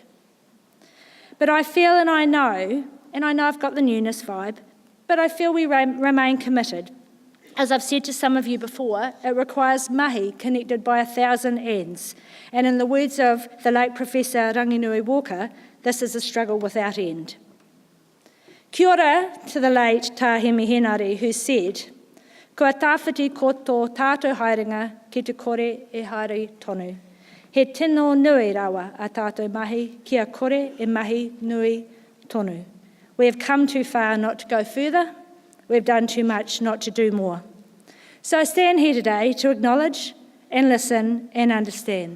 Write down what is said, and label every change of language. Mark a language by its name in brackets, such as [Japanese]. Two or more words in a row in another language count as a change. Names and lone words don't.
[English] But I feel and I know I've got the newness vibe, but I feel we remain committed. As I've said to some of you before, it requires mahi connected by 1,000 ends. And in the words of the late Professor Ranginui Walker, this is a struggle without end. [Māori] Kia ora [English] to the late Tahemi Henare, who said, [Māori] "Kua tawhiti ko tō tātou haerenga ki te kore e haere tonu. He tino nui rawa a tātou mahi, kia kore e mahi nui tonu. [English] We have come too far not to go further. We've done too much not to do more." So I stand here today to acknowledge and listen and understand.